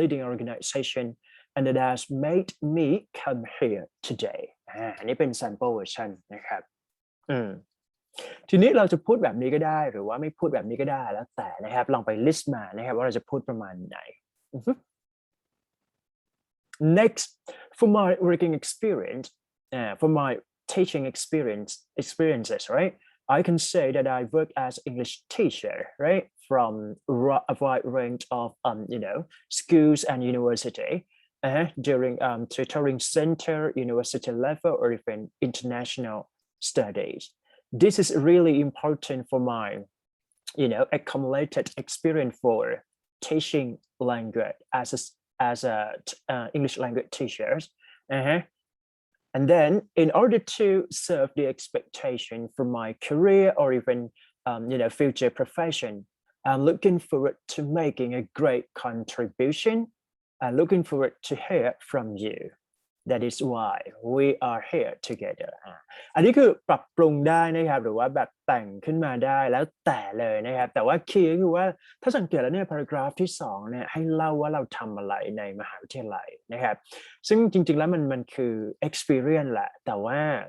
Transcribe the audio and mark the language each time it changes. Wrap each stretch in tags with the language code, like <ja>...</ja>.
<en>organization and that has made me come here today</en> <th>อันนี้เป็น sample version นะครับทีนี้เราจะพูดแบบนี้ก็ได้หรือว่าไม่พูดแบบนี้ก็ได้แล้วแต่นะครับลองไป list มานะครับว่าเราจะพูดประมาณไหน</th> <en>Next for my working experience for my teaching experiences, right? I can say that I work as English teacher, right? From a wide range of, schools and university during tutoring center, university level, or even international studies. This is really important for my, accumulated experience for teaching language as a English language teachers. And then in order to serve the expectation for my career or even, future profession, I'm looking forward to making a great contribution and looking forward to hear from you. That is why we are here together.</en> <th>อันนี้คือปรับปรุงได้นะครับหรือว่าแบบแต่งขึ้นมาได้แล้วแต่เลยนะครับแต่ว่าคีย์ก็คือว่าถ้าสังเกตแล้วเนี่ย paragraph ที่2เนี่ยให้เล่าว่าเราทำอะไรในมหาวิทยาลัยนะครับซึ่งจริงๆแล้วมันคือ experience แหละแต่ว่า</th>